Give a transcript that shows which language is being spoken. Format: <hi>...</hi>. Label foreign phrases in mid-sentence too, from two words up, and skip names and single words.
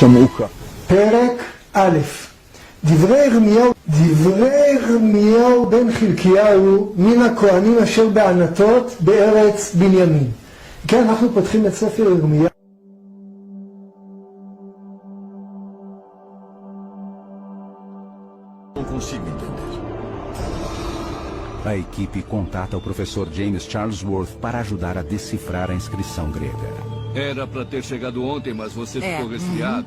<he>פרק א', דברי ירמיהו בן חלקיהו מן הכהנים אשר בענתות בארץ בנימין. כן, אנחנו פותחים את ספר ירמיהו.</he> <pt>Não consigo entender. A equipe contata o professor James Charlesworth para ajudar a decifrar a inscrição grega. Era para ter chegado ontem, mas você ficou resfriado.</pt>